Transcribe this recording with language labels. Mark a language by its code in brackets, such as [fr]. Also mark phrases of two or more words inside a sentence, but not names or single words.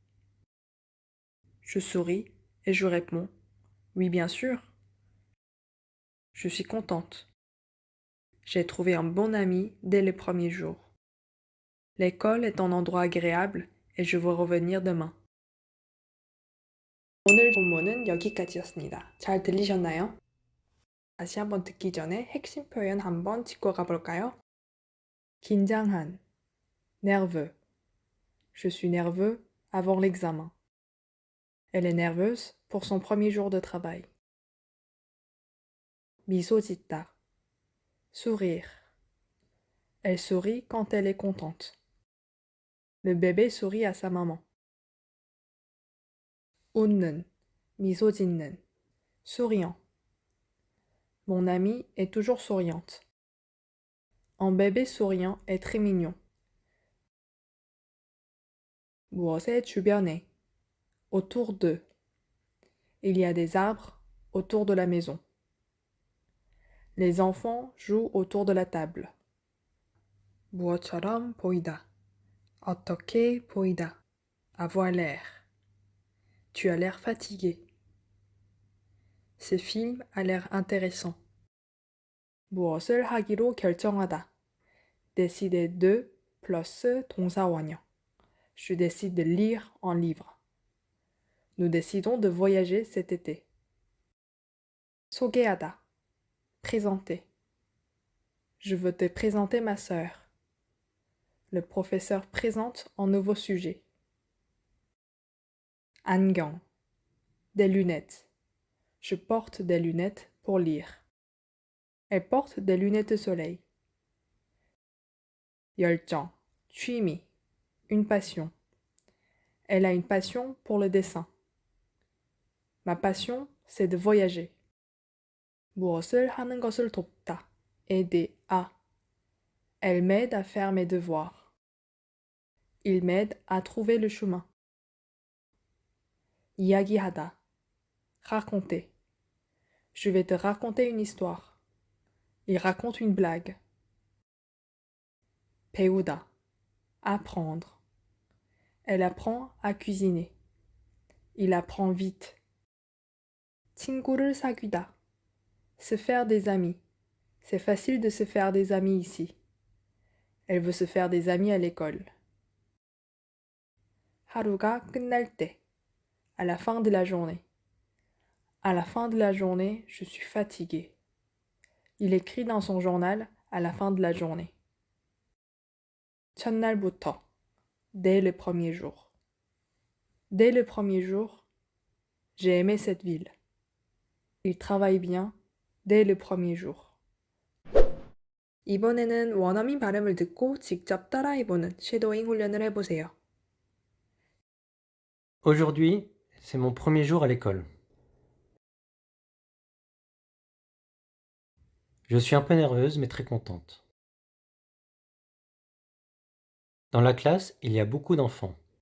[fr] Je souris et je réponds « Oui, bien sûr. » Je suis contente. J'ai trouvé un bon ami dès les premiers jours. L'école est un endroit agréable et je veux revenir demain. [ko] 오늘 본문은 여기까지였습니다. 잘 들리셨나요? 다시 한번 듣기 전에 핵심 표현 한번 짚고 가볼까요? 긴장한, [fr] nerveux. Je suis nerveux avant l'examen. Elle est nerveuse pour son premier jour de travail. [ko] 미소 짓다. [fr] Sourire. Elle sourit quand elle est contente. Le bébé sourit à sa maman. [ko] 웃는, 미소 짓는. [fr] Souriant. Mon amie est toujours souriante. Un bébé souriant est très mignon. [ko] 무엇의 주변에. [fr] Autour d'eux. Il y a des arbres autour de la maison. Les enfants jouent autour de la table. [ko] 무엇처럼 보이다. 어떻게 보이다. [fr] Avoir l'air. Tu as l'air fatigué. Ce film a l'air intéressant. [ko] 무엇을 하기로 결정하다. [fr] Décider de plus [ko] 동사 원형. [fr] Je décide de lire un livre. Nous décidons de voyager cet été. [ko] 소개하다. Présenter. [fr] Je veux te présenter ma sœur. Le professeur présente un nouveau sujet. 안경. Des lunettes. Je porte des lunettes pour lire. Elle porte des lunettes de soleil. [ko] 열정. 취미. [fr] Une passion. Elle a une passion pour le dessin. Ma passion, c'est de voyager. [ko] 무엇을 하는 것을 돕다. [fr] Aider à. Elle m'aide à faire mes devoirs. Il m'aide à trouver le chemin. [ko] 이야기하다. Raconter. [fr] Je vais te raconter une histoire. Il raconte une blague. 배우다. Apprendre. Elle apprend à cuisiner. Il apprend vite. [ko] 친구를 사귀다. [fr] Se faire des amis. C'est facile de se faire des amis ici. Elle veut se faire des amis à l'école. [ko] 하루가 끝날 때. [fr] À la fin de la journée. À la fin de la journée, je suis fatigué. Il écrit dans son journal à la fin de la journée. 첫날부터. Dès le premier jour. Dès le premier jour, j'ai aimé cette ville. Il travaille bien dès le premier jour. [ko] 이번에는 원어민 발음을 듣고 직접 따라해보는 쉐도잉 훈련을 해보세요. [fr] Aujourd'hui, c'est mon premier jour à l'école. Je suis un peu nerveuse mais très contente. Dans la classe, il y a beaucoup d'enfants.